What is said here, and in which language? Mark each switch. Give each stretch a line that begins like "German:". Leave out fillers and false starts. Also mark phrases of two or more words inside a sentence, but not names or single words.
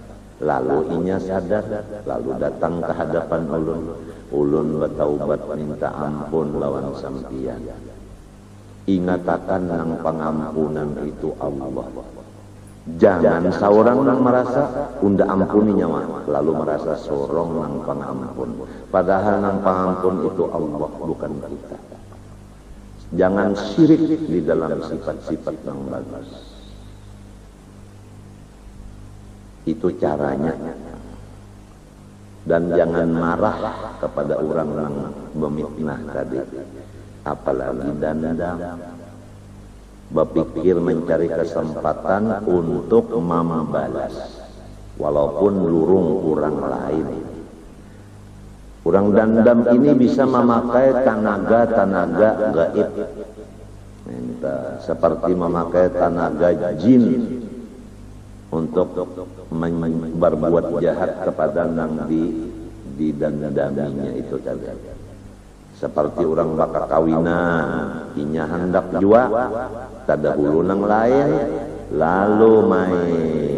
Banjar: Lalu inya sadar, lalu datang ke hadapan ulun bertaubat minta ampun lawan sampian. Ingatakan nang pengampunan itu Allah. Jangan seorang nang merasa unda ampuni nyawa, lalu merasa sorong nang pengampun. Padahal nang pengampun itu Allah, bukan kita.
Indonesian: Jangan syirik di dalam sifat-sifat yang bagus. Itu caranya. Dan jangan marah kepada orang yang memfitnah tadi. Apalagi dendam. Berpikir mencari kesempatan untuk membalas. Walaupun lurung orang lain. Orang dendam ini bisa memakai tenaga-tenaga gaib. Seperti memakai tenaga jin untuk berbuat jahat kepada nang didendaminya itu tadi.
Banjar: Seperti orang bakal kawinan, inya hendak jua, tada hulu nang lain, lalu main.